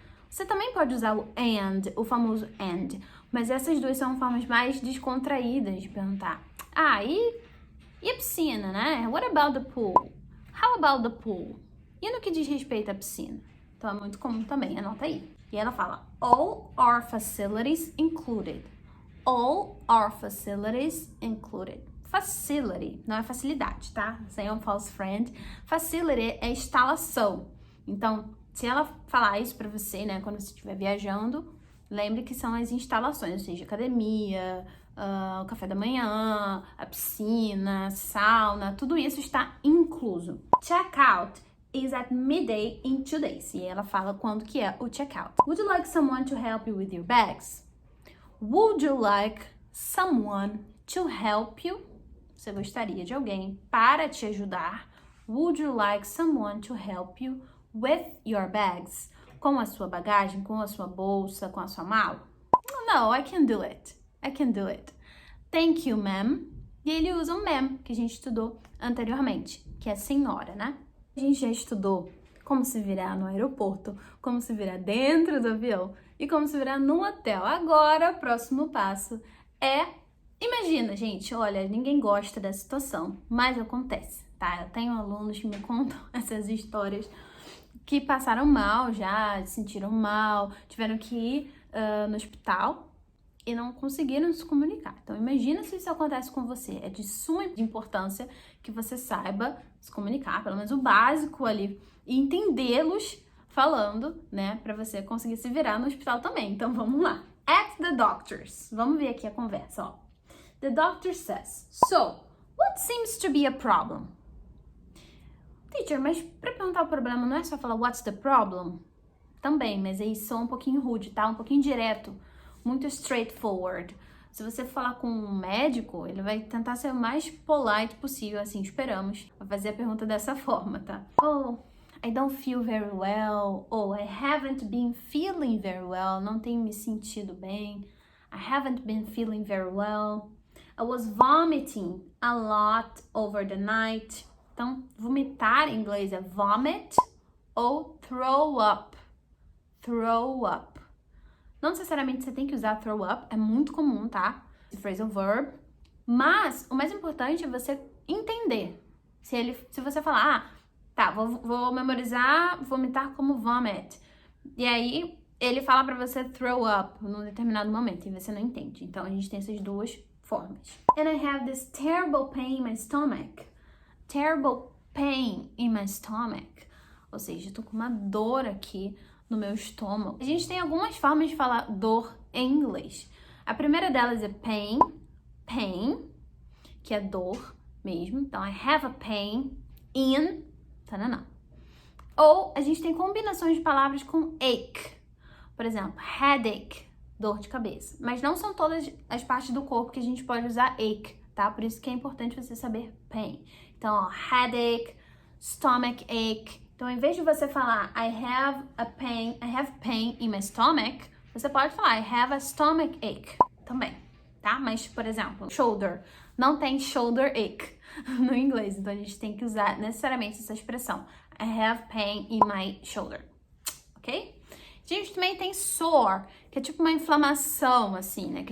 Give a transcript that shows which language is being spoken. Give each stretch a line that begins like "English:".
Portuguese: Você também pode usar o and, o famoso and, mas essas 2 são formas mais descontraídas de perguntar. Ah, e a piscina, né?
English: What about the pool? How about the pool?
Portuguese: E no que diz respeito à piscina? Então é muito comum também, anota aí. E ela fala,
English: all our facilities included. All our facilities included.
Portuguese: Facility, não é facilidade, tá? Sem um false friend. Facility é instalação. Então, se ela falar isso pra você, né, quando você estiver viajando, lembre que são as instalações, ou seja, academia, o café da manhã, a piscina, sauna, tudo isso está incluso.
English: Checkout is at midday in 2 days.
Portuguese: E ela fala quando que é o checkout.
English: Would you like someone to help you with your bags? Would you like someone to help you?
Portuguese: Você gostaria de alguém para te ajudar?
English: Would you like someone to help you with your bags?
Portuguese: Com a sua bagagem, com a sua bolsa, com a sua mala?
English: No, I can do it. I can do it. Thank you, ma'am.
Portuguese: E ele usa um ma'am, que a gente estudou anteriormente, que é senhora, né? A gente já estudou como se virar no aeroporto, como se virar dentro do avião e como se virar no hotel. Agora, o próximo passo é... Imagina, gente, olha, ninguém gosta dessa situação, mas acontece, tá? Eu tenho alunos que me contam essas histórias que passaram mal já, se sentiram mal, tiveram que ir no hospital e não conseguiram se comunicar. Então, imagina se isso acontece com você. É de suma importância que você saiba se comunicar, pelo menos o básico ali, e entendê-los falando, né, pra você conseguir se virar no hospital também. Então, vamos lá.
English: At the doctor's.
Portuguese: Vamos ver aqui a conversa, ó.
English: The doctor says, so, what seems to be a problem?
Portuguese: Teacher, mas pra perguntar o problema não é só falar
English: what's the problem?
Portuguese: Também, mas aí só um pouquinho rude, tá? Um pouquinho direto, muito straightforward. Se você falar com um médico, ele vai tentar ser o mais polite possível, assim, esperamos, pra fazer a pergunta dessa forma, tá?
English: Oh, I don't feel very well. Oh, I haven't been feeling very well.
Portuguese: Não tenho me sentido bem.
English: I haven't been feeling very well. I was vomiting a lot over the night.
Portuguese: Então, vomitar em inglês é vomit ou throw up. Throw up. Não necessariamente você tem que usar throw up, é muito comum, tá? Phrasal verb. Mas o mais importante é você entender. Se você falar, tá, vou memorizar vomitar como vomit. E aí ele fala pra você throw up num determinado momento e você não entende. Então, a gente tem essas duas formas.
English: And I have this terrible pain in my stomach. Terrible pain in my stomach.
Portuguese: Ou seja, eu tô com uma dor aqui no meu estômago. A gente tem algumas formas de falar dor em inglês. A primeira delas é pain, que é dor mesmo.
English: Então, I have a pain in, tanana.
Portuguese: Ou a gente tem combinações de palavras com ache. Por exemplo, headache, dor de cabeça. Mas não são todas as partes do corpo que a gente pode usar ache, tá? Por isso que é importante você saber pain. Então, ó, headache, stomach ache. Então, em vez de você falar
English: I have pain in my stomach,
Portuguese: você pode falar
English: I have a stomach ache
Portuguese: também, tá? Mas, por exemplo, shoulder, não tem shoulder ache no inglês, então a gente tem que usar necessariamente essa expressão.
English: I have pain in my shoulder, ok?
Portuguese: A gente também tem sore, que é tipo uma inflamação, assim, né?